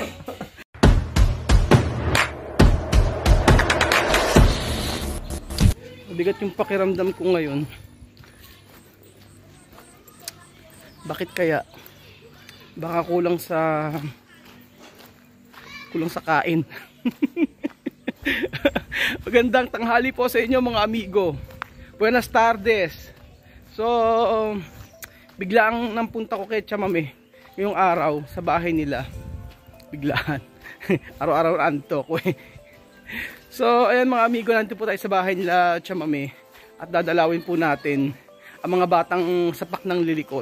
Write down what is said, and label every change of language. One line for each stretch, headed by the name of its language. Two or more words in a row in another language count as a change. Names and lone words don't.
Filipino: Mabigat yung pakiramdam ko ngayon. Bakit kaya? Baka kulang sa kain. Magandang tanghali po sa inyo mga amigo.
Spanish: Buenas tardes.
Filipino: So, biglaan nampunta ko kay Chamame ngayong araw sa bahay nila. Biglaan. Araw-araw anto ko eh. So, ayan mga amigo, nandito po tayo sa bahay nila Chamame at dadalawin po natin ang mga batang sapak ng lilikot.